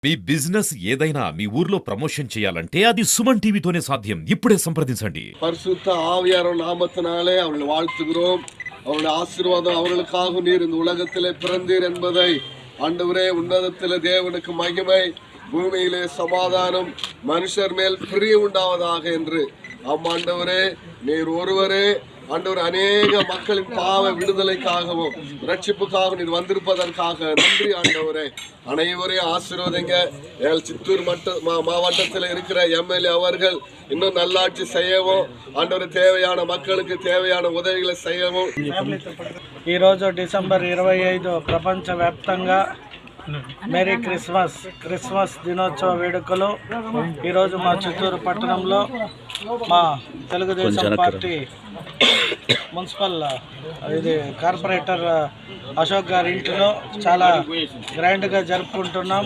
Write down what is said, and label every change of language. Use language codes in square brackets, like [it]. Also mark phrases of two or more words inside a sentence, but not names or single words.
[te] మీ బిజినెస్ ఏదైనా మీ ఊర్లో ప్రమోషన్ చేయాలంటే అది సుమన్ టీవీతోనే సాధ్యం. ఇప్పుడే సంప్రదించండి. [ta] பரிசுத்த ஆவியார் நாமத்தினாலே அவர்களை வாழ்த்துகிறோம். அவருடைய ஆசீர்வாதம் அவர்களுக்காக நீர் இந்த உலகத்திலே பிறந்தீர் என்பதை ஆண்டவரே, உன்னதத்திலே தேவனுக்கு மகிமை, பூமியிலே சமாதானம், மனுஷர் மேல் பிரியம் உண்டாவதாக என்று ஆண்டவரே, நீர் ஒருவரே ஆண்டவர் அநேக மக்களின் பாவ விடுதலைக்காகவும் ரட்சிப்புக்காகவும் நீர் வந்திருப்பதற்காக நன்றி ஆண்டவரே. அனைவரையும் ஆசீர்வதிங்க. சித்தூர் மாவட்டத்தில் இருக்கிற எம்எல்ஏ அவர்கள் இன்னும் நல்லாட்சி செய்யவும், ஆண்டவர் தேவையான மக்களுக்கு தேவையான உதவிகளை செய்யவும். [te] ఈరోజు డిసెంబర్ 25 ప్రపంచవ్యాప్తంగా [en] Merry Christmas [te] దినోత్సవ వేడుకలు ఈరోజు మా చిత్తూరు పట్టణంలో మా తెలుగుదేశం పార్టీ మున్సిపల్ కార్పొరేటర్ అశోక్ గారి ఇంటిలో చాలా గ్రాండ్గా జరుపుకుంటున్నాం.